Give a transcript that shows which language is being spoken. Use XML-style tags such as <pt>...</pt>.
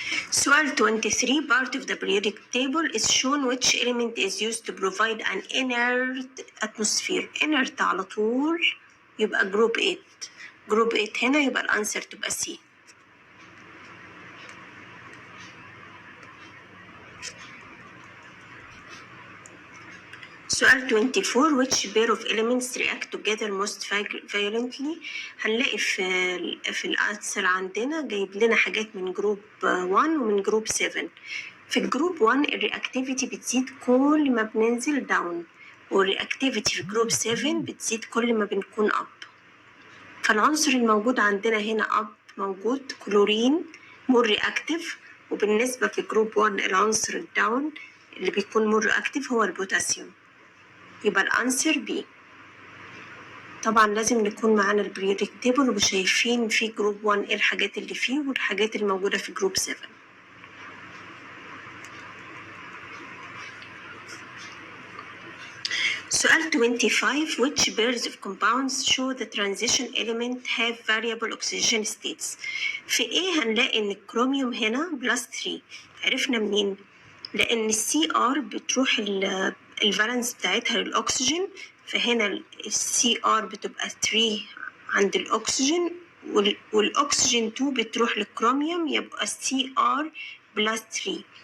<en>سؤال 23 part of the periodic table is shown which element is used to provide an inert atmosphere.</en> <ar>inert على طول يبقى group 8. group 8 هنا يبقى الأنسر تبقى C.</ar> <en>سؤال 24 which pair of elements react together most violently.</en> <ar>هنلاقي في الأنسر عندنا جايب لنا حاجات من جروب 1 ومن جروب 7. في الجروب 1 الرياكتيفيتي بتزيد كل ما بننزل داون، والرياكتيفيتي في جروب 7 بتزيد كل ما بنكون أب. فالعنصر الموجود عندنا هنا أب موجود كلورين مور رياكتيف، وبالنسبة في جروب 1 العنصر الداون اللي بيكون مور رياكتيف هو البوتاسيوم. يبقى الأنسر بي. طبعا لازم نكون معانا البريودك تيبل وشايفين في جروب 1 ايه الحاجات اللي فيه والحاجات الموجودة في جروب 7. سؤال 25.</ar> <en>Which pairs of compounds show the transition element have variable oxidation states؟</en> <ar>في ايه هنلاقي ان الكروميوم هنا بلس 3. عرفنا منين؟ لان السي ار بتروح الفالنس بتاعتها للاكسجين، فهنا السي ار بتبقى 3 عند الاكسجين، والاكسجين 2 بتروح للكروميوم، يبقى السي ار بلس 3.</ar>